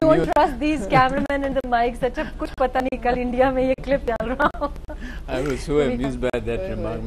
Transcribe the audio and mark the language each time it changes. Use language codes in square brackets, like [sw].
[en] Don't trust these cameramen and the mics. [ur] اچھا کچھ پتہ نہیں کل انڈیا میں یہ کلپ چل رہا. [en] I was so amused by that remark.